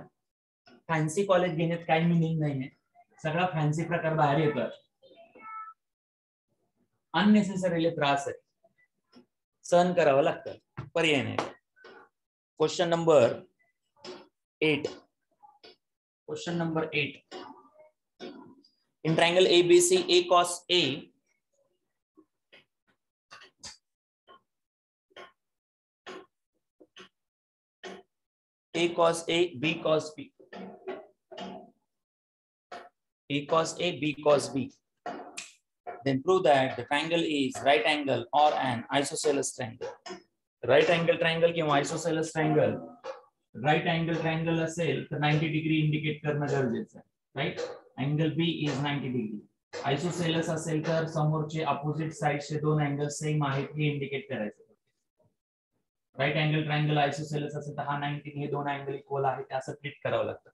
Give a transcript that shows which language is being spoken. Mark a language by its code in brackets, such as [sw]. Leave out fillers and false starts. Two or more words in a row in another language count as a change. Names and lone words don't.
[en] fancy college [mr] घेण्यात काही मिनिंग नाहीये, सगळा फॅन्सी प्रकार बाहेर येतात, अननेसेसरीली त्रास आहे, सहन करावं लागतं, पर्याय नाही. [en] question number 8. question number 8. In triangle ABC, A cos A cos A, B cos B. A cos A, B cos B. Then prove that the triangle is right angle or an isosceles triangle. Right angle triangle [mr] किंवा [en] isosceles triangle. Right angle triangle [mr] असेल तर [en] 90 degree indicate [mr] करणं गरजेचं आहे. [en] right, angle B is 90 degree. [mr] आयसोसेलस असेल तर समोरचे अपोजिट साइडचे दोन [en] angle same [mr] आहेत हे इंडिकेट करायचं. [en] right angle triangle isosceles [mr] असेल तर हा 90 हे दोन [en] angle equal [mr] आहेत असं ट्रीट करावं लागतं.